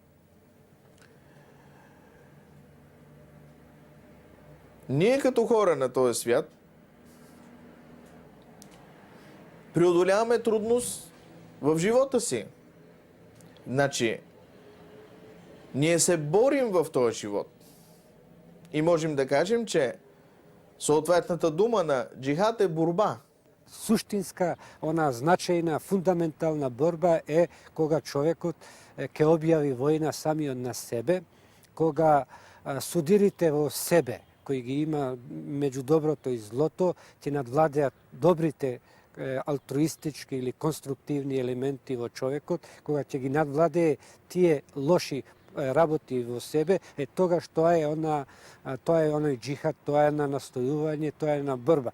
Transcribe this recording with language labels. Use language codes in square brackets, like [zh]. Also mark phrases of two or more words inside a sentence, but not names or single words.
[bg] Ние като хора на този свят преодоляваме трудност в живота си. Значи, ние се борим в този живот. И можем да кажем, че съответната дума на джихад е борба. [mk] Суштинска, она значајна, фундаментална борба е кога човекот ќе објави војна самиот на себе, кога судирите во себе, кои ги има меѓу доброто и злото, ќе надвладеат добрите алтруистички или конструктивни елементи во човекот, кога ќе ги надвладее тие лоши работи во себе, тогаш тоа е оној джихад, тоа е на настојување, тоа е на борба.